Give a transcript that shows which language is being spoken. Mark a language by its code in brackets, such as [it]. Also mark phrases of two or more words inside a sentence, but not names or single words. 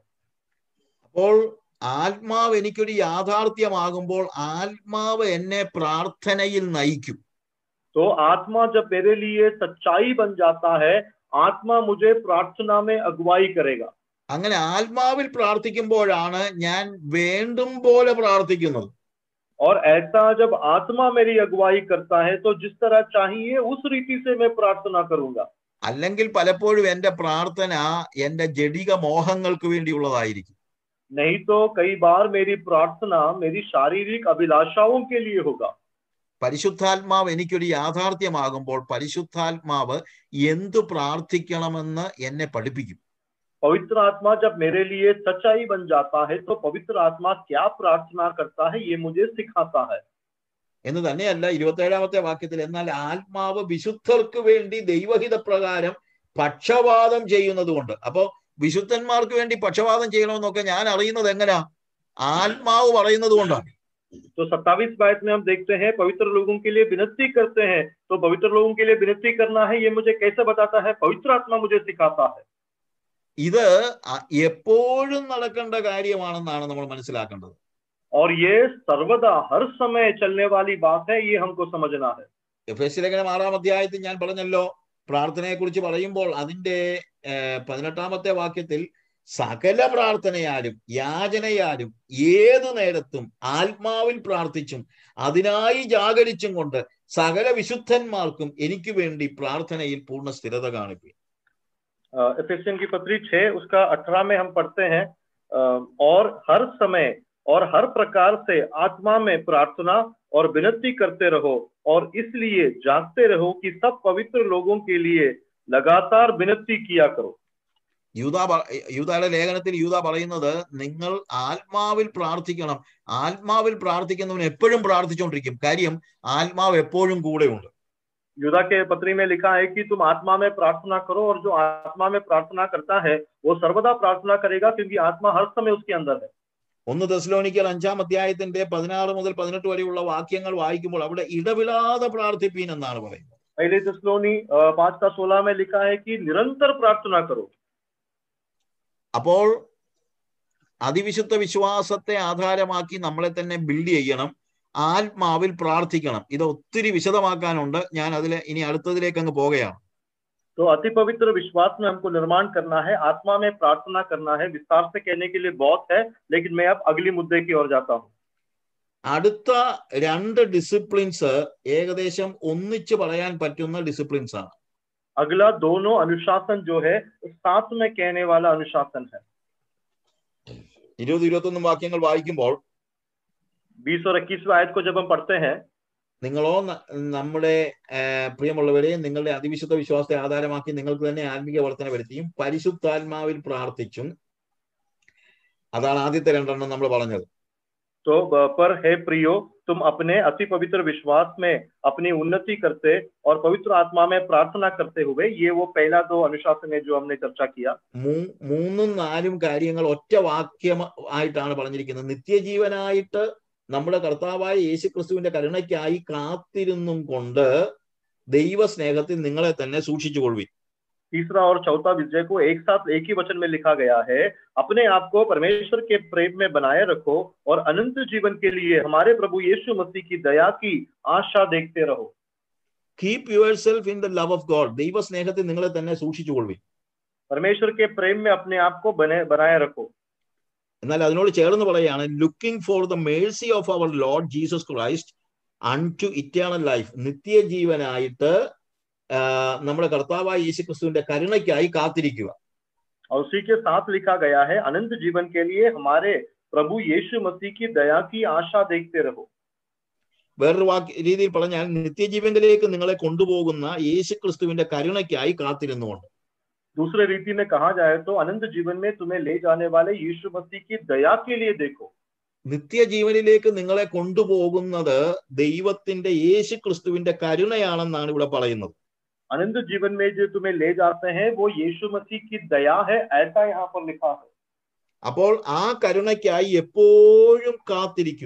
[ml] അപ്പോൾ ആത്മാവ് എനിക്കൊരു യാഥാർത്ഥ്യമാകുമ്പോൾ ആത്മാവ് എന്നെ പ്രാർത്ഥനയിൽ നയിക്കും. [hi] तो आत्मा जब मेरे लिए सच्चाई बन जाता है आत्मा मुझे प्रार्थना में अगुवाई करेगा। [ml] അങ്ങനെ ആത്മാവിൽ പ്രാർത്ഥിക്കുമ്പോഴാണ് ഞാൻ വേണ്ടും പോലെ പ്രാർത്ഥിക്കുന്നത്. [hi] और ऐसा जब आत्मा मेरी अगुवाई करता है तो जिस तरह चाहिए उस रीति से मैं प्रार्थना करूंगा। [ml] അല്ലെങ്കിൽ പലപ്പോഴും എന്റെ പ്രാർത്ഥന എന്റെ ജഡിക മോഹങ്ങൾക്ക് വേണ്ടിയുള്ളതായിരിക്കും. [hi] नहीं तो कई बार मेरी प्रार्थना मेरी शारीरिक अभिलाषाओं के लिए होगा। [ml] പരിശുദ്ധാത്മാവ് എനിക്കൊരു യാഥാർത്ഥ്യമാകുമ്പോൾ പരിശുദ്ധാത്മാവ് എന്തു പ്രാർത്ഥിക്കണമെന്ന് എന്നെ പഠിപ്പിക്കും. [hi] पवित्र आत्मा जब मेरे लिए सच्चाई बन जाता है तो पवित्र आत्मा क्या प्रार्थना करता है ये मुझे सिखाता है। [ml] എന്ന് തന്നെയല്ല 27-ാമത്തെ വാക്യത്തിൽ എന്നാൽ ആത്മാവ് വിശുദ്ധർക്ക് വേണ്ടി ദൈവഹിത പ്രകാരം പക്ഷവാദം ചെയ്യുന്നതുകൊണ്ട്. അപ്പോ വിശുദ്ധന്മാർക്ക് വേണ്ടി പക്ഷവാദം ചെയ്യണമെന്നൊക്കെ ഞാൻ അറിയുന്നത് എങ്ങനെയാ? ആത്മാവ് പറയുന്നത് കൊണ്ടാണ്. [hi] तो 27 आयत में हम देखते हैं पवित्र लोगों के लिए विनती करते हैं, तो पवित्र लोगों के लिए विनती करना है ये मुझे कैसे बताता है? पवित्र आत्मा मुझे सिखाता है। [ml] ഇത് എപ്പോഴും നടക്കേണ്ട കാര്യമാണെന്നാണ് നമ്മൾ മനസ്സിലാക്കേണ്ടത്. [hi] और ये सर्वदा हर समय चलने वाली बात है, ये हमको समझना है। [ml] എഫേസ്യ ലേഖനം 6-ാം അധ്യായത്തിൽ ഞാൻ പറഞ്ഞല്ലോ, പ്രാർത്ഥനയെ കുറിച്ച് പറയുമ്പോൾ അതിന്റെ 18-ാമത്തെ വാക്യത്തിൽ സകല പ്രാർത്ഥനയാലും യാചനയാലും ഏതു നേരത്തും ആത്മാവിൽ പ്രാർത്ഥിച്ചും അതിനായി ജാഗരിച്ചും കൊണ്ട് സകല വിശുദ്ധന്മാർക്കും എനിക്ക് വേണ്ടി പ്രാർത്ഥനയിൽ പൂർണ്ണ സ്ഥിരത കാണിപ്പി. [hi] एफेसियन की पत्री 6 उसका 18 में हम पढ़ते हैं, और हर समय और हर प्रकार से आत्मा में प्रार्थना और विनती करते रहो और इसलिए जागते रहो कि सब पवित्र लोगों के लिए लगातार विनती किया करो। [ml] യൂദായുടെ ലേഖനത്തിൽ യൂദ പറയുന്നത് നിങ്ങൾ ആത്മാവിൽ പ്രാർത്ഥിക്കണം. ആത്മാവിൽ പ്രാർത്ഥിക്കുന്നവൻ എപ്പോഴും പ്രാർത്ഥിച്ചുകൊണ്ടിരിക്കും. കാര്യം ആത്മാവ് എപ്പോഴും കൂടെയുണ്ട്. [hi] यूदा के पत्री में लिखा है कि तुम आत्मा में प्रार्थना करो, और जो आत्मा में प्रार्थना करता है वो सर्वदा प्रार्थना करेगा, क्योंकि आत्मा हर समय उसके अंदर है। [ml] 1 തെസ്സലോനിക്കർ 5-ാം അധ്യായത്തിന്റെ 16 മുതൽ 18 വരെയുള്ള വാക്യങ്ങൾ വായിക്കുമ്പോൾ അവിടെ ഇടവിടാതെ പ്രാർത്ഥിപ്പീൻ എന്നാണ് പറയുന്നത്. [hi] पहले തെസ്സലോനി 5:16 में लिखा है कि निरंतर प्रार्थना करो. [ml] അപ്പോൾ അതിവിശുദ്ധ വിശ്വാസത്തെ ആധാരമാക്കി നമ്മളെ തന്നെ ബിൽഡ് ചെയ്യണം, ആത്മാവിൽ പ്രാർത്ഥിക്കണം. ഇത് ഒത്തിരി വിശദമാക്കാനുണ്ട്, ഞാൻ ഇനി അടുത്തതിലേക്ക് അങ്ങ് പോകുകയാണ്. [hi] तो अति पवित्र विश्वास में हमको निर्माण करना है, आत्मा में प्रार्थना करना है। विस्तार से कहने के लिए बहुत है, लेकिन मैं अब अगली मुद्दे की ओर जाता हूँ. [ml] അടുത്ത 2 ഡിസിപ്ലിൻസ് ഏകദേശം ഒന്നിച്ച് പറയാൻ പറ്റുന്ന ഡിസിപ്ലിൻസ് ആണ്. [hi] अगला दोनों अनुशासन जो है साथ में कहने वाला अनुशासन है. [ml] 20-21 വാക്യങ്ങൾ വായിക്കുമ്പോൾ [hi] 20 और 21 आयत को जब हम पढ़ते हैं, [ml] നിങ്ങളോ നമ്മുടെ പ്രിയമുള്ളവരെ നിങ്ങളുടെ അതിവിശുദ്ധ വിശ്വാസത്തെ ആധാരമാക്കി നിങ്ങൾക്ക് തന്നെ ആത്മീയ വർധന വരുത്തിയും പരിശുദ്ധാത്മാവിൽ പ്രാർത്ഥിച്ചും. അതാണ് ആദ്യത്തെ 2 നമ്മൾ പറഞ്ഞത്. [hi] तो पर हे प्रियो, तुम अपने अति पवित्र विश्वास में अपनी उन्नति करते और पवित्र आत्मा में प्रार्थना करते हुए, ये वो पहला 2 अनुशासन है जो हमने चर्चा किया. [ml] 3-4 കാര്യങ്ങൾ ഒറ്റ വാക്യമായിട്ടാണ് പറഞ്ഞിരിക്കുന്നത്. നിത്യജീവനായിട്ട് നമ്മുടെ കർത്താവായ യേശുക്രിസ്തുവിന്റെ കരുണയ്ക്കായി കാത്തിരുന്നും കൊണ്ട് ദൈവസ്നേഹത്തിൽ നിങ്ങളെ തന്നെ സൂക്ഷിച്ചുകൊള്ളുവിൻ. [hi] तीसरा और चौथा विषय को एक साथ एक ही वचन में लिखा गया है, अपने आप को परमेश्वर के प्रेम में बनाए रखो और अनंत जीवन के लिए हमारे प्रभु यीशु मसीह की दया की आशा देखते रहो. [en] Keep yourself in the love of God. [ml] ദൈവസ്നേഹത്തിൽ നിങ്ങളെ തന്നെ സൂക്ഷിച്ചുകൊള്ളുവിൻ. [hi] परमेश्वर के प्रेम में अपने आप को बनाए रखो. [ml] എന്നാൽ അതിനോട് ചേർന്ന് പറയുകയാണ്, [en] looking for the mercy of our Lord Jesus Christ unto eternal life. [ml] നിത്യജീവനായിട്ട് നമ്മുടെ കർത്താവായ യേശുക്രിസ്തുവിന്റെ കരുണയ്ക്കായി കാത്തിരിക്കുക. [hi] और उसी के साथ लिखा गया है, अनंत जीवन के लिए हमारे प्रभु यीशु मसीह की दया की आशा देखते रहो. [ml] വേറൊരു രീതിയിൽ പറഞ്ഞാൽ നിത്യജീവനിലേക്ക് നിങ്ങളെ കൊണ്ടുപോകുന്ന യേശുക്രിസ്തുവിന്റെ കരുണയ്ക്കായി കാത്തിരുന്നുകൊണ്ട്. [hi] दूसरे रीति में कहा जाए तो अनंत जीवन में तुम्हें ले जाने वाले यीशु मसीह की दया के लिए देखो. [ml] നിത്യജീവനിലേക്ക് നിങ്ങളെ കൊണ്ടുപോകുന്നത് ദൈവത്തിന്റെ യേശുക്രിസ്തുവിന്റെ കരുണയാണെന്നാണ് ഇവിടെ പറയുന്നത്. [hi] अनंत जीवन में जो तुम्हें ले जाते हैं वो यीशु मसीह की दया है, ऐसा यहाँ पर लिखा है. [ml] അപ്പോൾ ആ കരുണയ്ക്കായി എപ്പോഴും കാത്തിരിക്കുക.